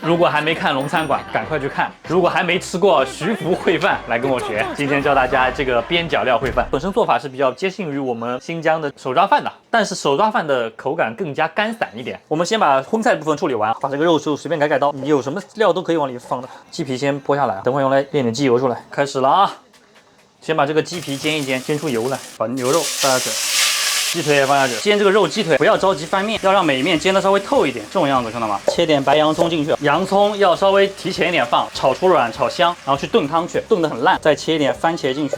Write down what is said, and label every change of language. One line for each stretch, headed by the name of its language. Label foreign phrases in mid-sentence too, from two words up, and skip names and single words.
Chinese: 如果還沒看龍餐館，趕快去看；如果還沒吃過徐福烩飯，來跟我學。今天教大家这个邊角料烩飯，本身做法是比較接近於我們新疆的手抓飯的，但是手抓飯的口感更加乾散一點。我們先把荤菜部分處理完，把這個肉就隨便改刀，你有什麼料都可以往裡放的。雞皮先剝下來，等會用來煉點雞油出來。開始了啊！先把這個雞皮煎一煎，煎出油來，把牛肉放下去。雞腿也放下去，煎這個肉雞腿不要着急翻面，要讓每一面煎得稍微透一點，這種樣子看到嗎？切點白洋蔥進去，洋蔥要稍微提前一點放，炒出軟炒香，然後去燉湯去，燉得很爛，再切一點番茄進去。